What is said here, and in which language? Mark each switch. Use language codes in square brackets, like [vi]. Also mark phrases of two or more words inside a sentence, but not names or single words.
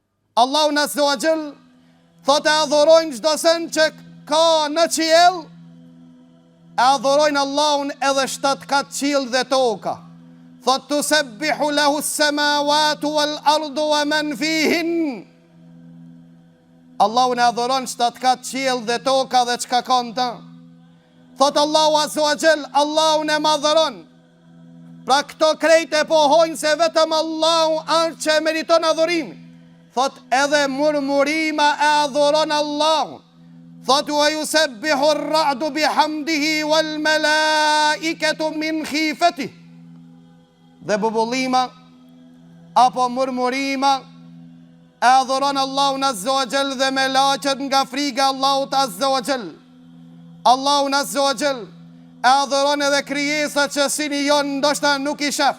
[sq] Allahu [ar] عز وجل [sq] thot e adhurojnë çdo sen që ka në qiell, e adhurojnë Allahun edhe 7 kat qiell dhe toka. [ar] Thot تسبح له السماوات والأرض ومن فيهن. [sq] Allahun e adhuron 7 kat qiell dhe toka dhe çka ka në ta. Thot Allahu [ar] عز وجل, [sq] Allahun e madhëron. Pra këto krejt e pohojnë se vetëm Allahu është që meriton adhurimin. Thot edhe murmurima e adhuron Allahun. [ar] Thot ويسبح الرعد بحمده والملائكة من خيفته. [sq] Dhe bubullima apo murmurima e adhuron Allahun [ar] عز وجل [sq] dhe melaqet nga friga Allahut [ar] عز وجل. [sq] Allahun [ar] عز وجل [sq] e adhuron edhe krijesa që sini jon ndoshta nuk i shef.